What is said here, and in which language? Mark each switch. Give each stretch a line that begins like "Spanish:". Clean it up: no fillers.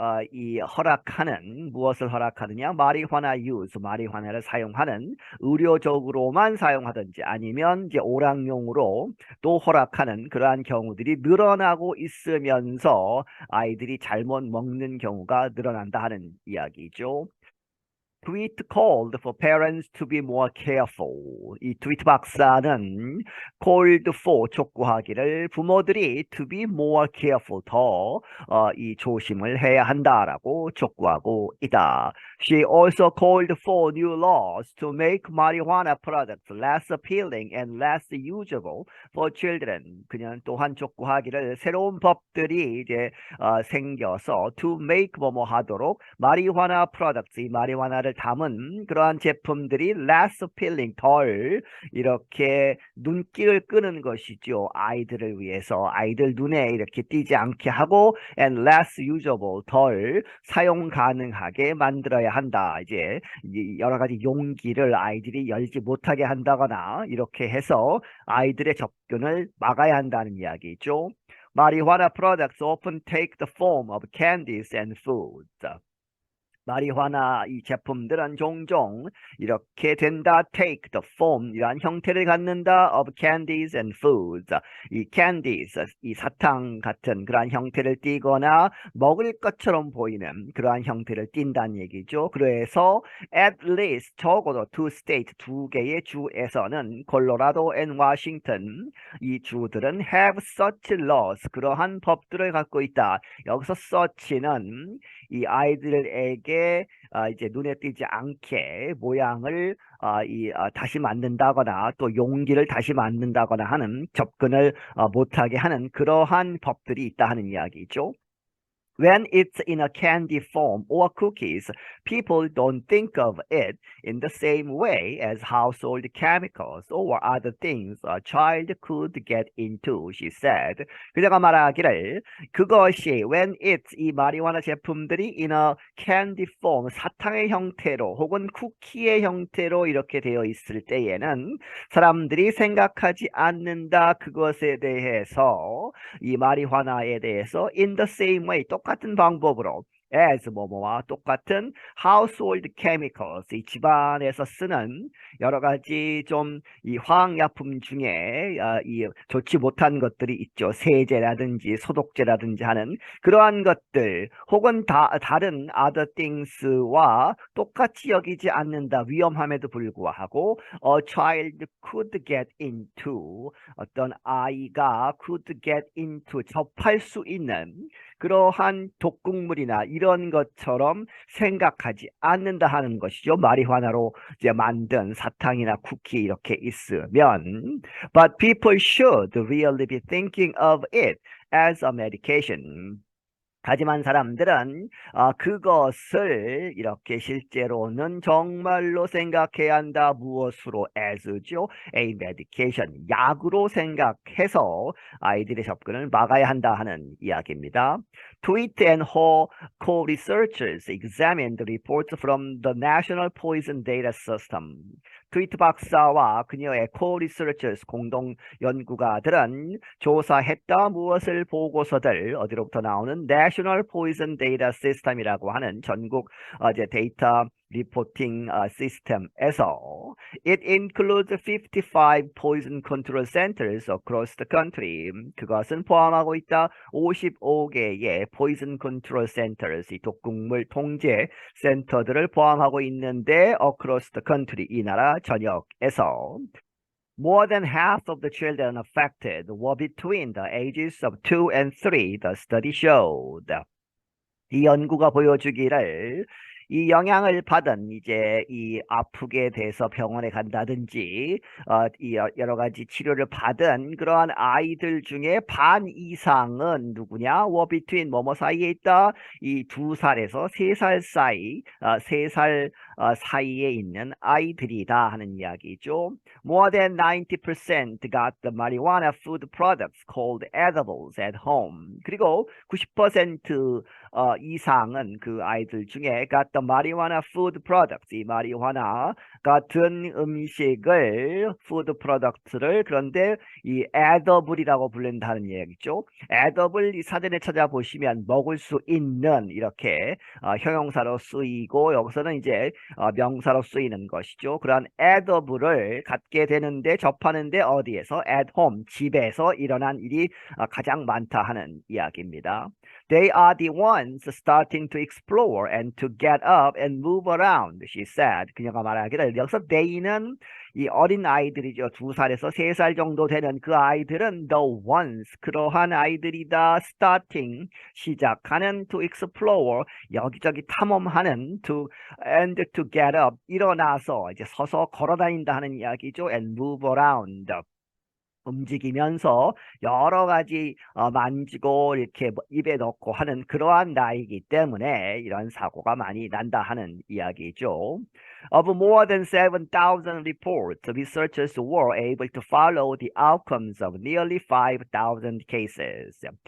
Korean: 이 허락하는 무엇을 허락하느냐 마리화나 유즈 마리화나를 사용하는 의료적으로만 사용하든지 아니면 이제 오락용으로 또 허락하는 그러한 경우들이 늘어나고 있으면서 아이들이 잘못 먹는 경우가 늘어난다 하는 이야기죠.
English: Tweet called for parents to be more careful.
Korean: 이 트위트 박사는
English: called for
Korean: 촉구하기를 부모들이
English: to be more careful
Korean: 더 이 조심을 해야 한다라고 촉구하고 있다.
English: She also called for new laws to make marijuana products less appealing and less usable for children.
Korean: 그녀는 또한 촉구하기를 새로운 법들이 이제 생겨서
English: to make
Korean: 뭐뭐 하도록 마리화나 products 이 마리화나를 담은 그러한 제품들이
English: less appealing
Korean: 덜 이렇게 눈길을 끄는 것이죠. 아이들을 위해서 아이들 눈에 이렇게 띄지 않게 하고
English: and less usable
Korean: 덜 사용 가능하게 만들어야 한다. 이제 여러 가지 용기를 아이들이 열지 못하게 한다거나 이렇게 해서 아이들의 접근을 막아야 한다는 이야기죠.
English: Marijuana products often take the form of candies and foods.
Korean: 마리화나 이 제품들은 종종 이렇게 된다.
English: take the form
Korean: 이러한 형태를 갖는다.
English: of candies and foods.
Korean: 이 candies 이 사탕 같은 그러한 형태를 띠거나 먹을 것처럼 보이는 그러한 형태를 띈다는 얘기죠. 그래서
English: at least
Korean: 적어도
English: two state
Korean: 두 개의 주에서는 콜로라도 and 워싱턴 이 주들은
English: have such laws
Korean: 그러한 법들을 갖고 있다. 여기서 such는 이 아이들에게 이제 눈에 띄지 않게 모양을 다시 만든다거나 또 용기를 다시 만든다거나 하는 접근을 못하게 하는 그러한 법들이 있다 하는 이야기죠.
English: When it's in a candy form or cookies, people don't think of it in the same way as household chemicals or other things a child could get into, she said.
Korean: 그녀가 말하기를 그것이
English: when it's
Korean: 이 마리화나 제품들이
English: in a candy form
Korean: 사탕의 형태로 혹은 쿠키의 형태로 이렇게 되어 있을 때에는 사람들이 생각하지 않는다 그것에 대해서 이 마리화나에 대해서
English: in the same way
Korean: 똑같은 방법으로 as 뭐뭐와 똑같은
English: household chemicals
Korean: 이 집안에서 쓰는 여러 가지 좀 이 화학약품 중에 이 좋지 못한 것들이 있죠. 세제라든지 소독제라든지 하는 그러한 것들 혹은 다른
English: other things
Korean: 와 똑같이 여기지 않는다. 위험함에도 불구하고
English: a child could get into
Korean: 어떤 아이가
English: could get into
Korean: 접할 수 있는 그러한 독극물이나 이런 것처럼 생각하지 않는다 하는 것이죠. 마리화나로 이제 만든 사탕이나 쿠키 이렇게 있으면
English: But people should really be thinking of it as a medication.
Korean: 하지만 사람들은 그것을 이렇게 실제로는 정말로 생각해야 한다. 무엇으로? as죠.
English: a medication.
Korean: 약으로 생각해서 아이들의 접근을 막아야 한다 하는 이야기입니다.
English: Tweet and her co-researchers examined reports from the National Poison Data System.
Korean: 트위트 박사와 그녀의 co-researchers 공동 연구가들은 조사했다 무엇을 보고서들 어디로부터 나오는 National Poison Data System이라고 하는 전국 이제 데이터 리포팅 시스템에서
English: It includes 55 poison control centers across the country.
Korean: 그것은 포함하고 있다 55개의
English: poison control centers,
Korean: 이 독극물 통제 센터들을 포함하고 있는데
English: across the country,
Korean: 이 나라 전역에서
English: More than half of the children affected were between the ages of 2 and 3, the study showed.
Korean: 이 연구가 보여주기를 이 영향을 받은 이제 이 아프게 돼서 병원에 간다든지 이 여러 가지 치료를 받은 그러한 아이들 중에 반 이상은 누구냐?
English: were between
Korean: 뭐뭐 사이에 있다. 이 2살에서 3살 사이, 3살 사이에 있는 아이들이다 하는 이야기죠.
English: More than 90% got the marijuana food products called edibles at home.
Korean: 그리고 90% 이상은 그 아이들 중에
English: got the marijuana food products,
Korean: 이 마리화나 같은 음식을 food products를 그런데 이 edible이라고 부른다는 얘기죠. edible 이 사전에 찾아보시면 먹을 수 있는 이렇게 형용사로 쓰이고 여기서는 이제 명사로 쓰이는 것이죠. 그러한 edible을 갖게 되는데 접하는데 어디에서?
English: at home,
Korean: 집에서 일어난 일이 가장 많다 하는 이야기입니다.
English: They are the ones starting to explore and to get up and move around, she said.
Korean: 그녀가 말하기를 여기서 they는 이 어린 아이들이죠. 2살에서 3살 정도 되는 그 아이들은 the ones, 그러한 아이들이다. starting, 시작하는
English: to explore,
Korean: 여기저기 탐험하는
English: to and to get up,
Korean: 일어나서 이제 서서 걸어다닌다 하는 이야기죠.
English: and move around.
Korean: 움직이면서 여러 가지 만지고 이렇게 입에 넣고 하는 그러한 나이기 때문에 이런 사고가 많이 난다 하는 이야기죠.
English: Of more than 7,000 reports, researchers were able to follow the outcomes of nearly 5,000 cases.